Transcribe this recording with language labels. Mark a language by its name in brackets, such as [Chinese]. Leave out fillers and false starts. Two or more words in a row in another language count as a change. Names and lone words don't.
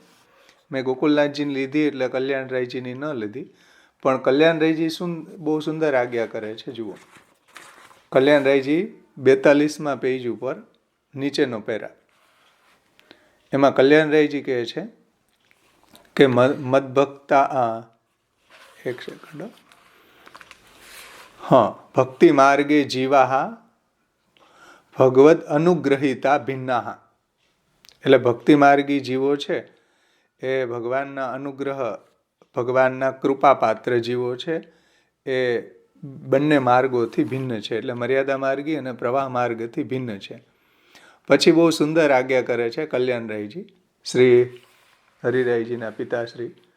[Gujarati] મેં ગોકુલનાથજીની લીધી એટલે કલ્યાણરાયજીની ન લીધી, પણ કલ્યાણરાયજી બહુ સુંદર આજ્ઞા કરે છે. જુઓ, કલ્યાણરાયજી 42માં પેજ ઉપર નીચેનો પેરા, એમાં કલ્યાણરાયજી કહે છે કે મદભક્તા, એક સેકન્ડ, [Sanskrit] हाँ, भक्ति मार्गे जीवा भगवद अनुग्रहिता भिन्ना. [Gujarati] એટલે ભક્તિ માર્ગી જીવો છે એ ભગવાનના અનુગ્રહ, ભગવાનના કૃપાપાત્ર જીવો છે એ બંને માર્ગોથી ભિન્ન છે. એટલે મર્યાદા માર્ગી અને પ્રવાહ માર્ગથી ભિન્ન છે. પછી બહુ સુંદર આજ્ઞા કરે છે કલ્યાણરાયજી, શ્રી હરિરાયજીના પિતાશ્રી.